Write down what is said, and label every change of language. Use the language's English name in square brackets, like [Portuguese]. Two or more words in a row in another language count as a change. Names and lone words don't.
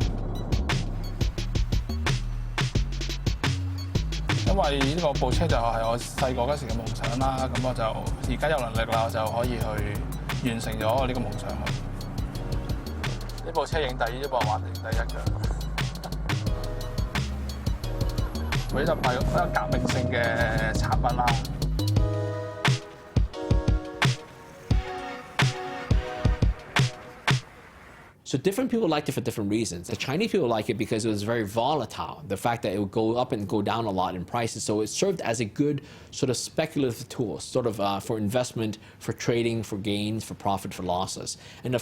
[Cantonese] 因為呢個部車就係我細個嗰時嘅夢想啦，咁我就而家有能力啦，我就可以去完成咗我呢個夢想。呢部車影第二，呢部玩影第一嘅。比特幣一個革命性嘅產品啦。 [English] So different people liked it for different reasons. The Chinese people like it because it was very volatile. The fact that it would go up and go down a lot in prices. So it served as a good sort of speculative tool, sort of for investment, for trading, for gains, for profit, for losses.